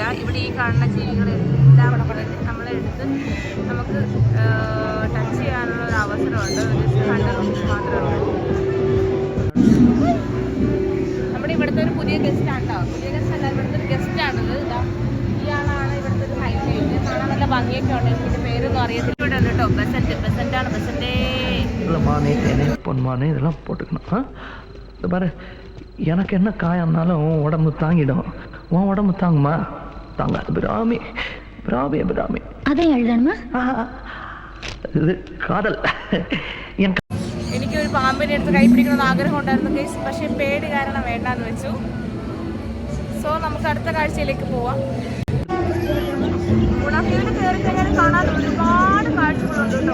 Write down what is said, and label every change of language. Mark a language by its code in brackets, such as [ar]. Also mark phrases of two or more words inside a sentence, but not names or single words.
[ml] ഇവിടെ ഈ കാണുന്ന ജീവികളെല്ലാം നമ്മളെ എടുത്ത് നമുക്ക് ടച്ച് ചെയ്യാനുള്ള ഒരു അവസരമുണ്ട്. ജസ്റ്റ് 100 rupees മാത്രമേ ഉള്ളൂ. ഇവിടുത്തെ ഒരു പുതിയ ഗസ്റ്റ് ആണോ? പുതിയ ഗസ്റ്റ് അല്ല, ഇവിടുത്തെ ഒരു ഗസ്റ്റ് ആണത്. ഇയാളാണ് ഇവിടുത്തെ ഒരു ഹൈലൈറ്റ്. കാണാൻ നല്ല ഭംഗിയൊക്കെ ഉണ്ട്. ഇതിന്റെ പേരൊന്നും അറിയത്തില്ല. ഇവിടെ കേട്ടോ, ബസന്റ് ആണ്. ബസന്റെ [ta] மானே, தேனே, பொன்மானே இதெல்லாம் போட்டுக்கணும். இது பாரு, எனக்கு என்ன காயம்னாலும் உடம்பு தாங்கிடும். உன் உடம்பு தாங்குமா? தாங்காது. பிராமி பிராமி பிராமி. அதை எழுதணுமா? [ml] ഇത് കാതൽ. എനിക്കൊരു പാമ്പിനെ എടുത്ത് കൈ പിടിക്കണമെന്ന് ആഗ്രഹം ഉണ്ടായിരുന്നു കേസ്, പക്ഷേ പേടി കാരണം വേണ്ടാന്ന് വെച്ചു. സോ നമുക്ക് അടുത്ത കാഴ്ചയിലേക്ക് പോവാം. ഗുണാക്കേവിൽ കയറി കഴിഞ്ഞാൽ കാണാൻ ഒരുപാട് കാഴ്ചകളുണ്ട് കേട്ടോ.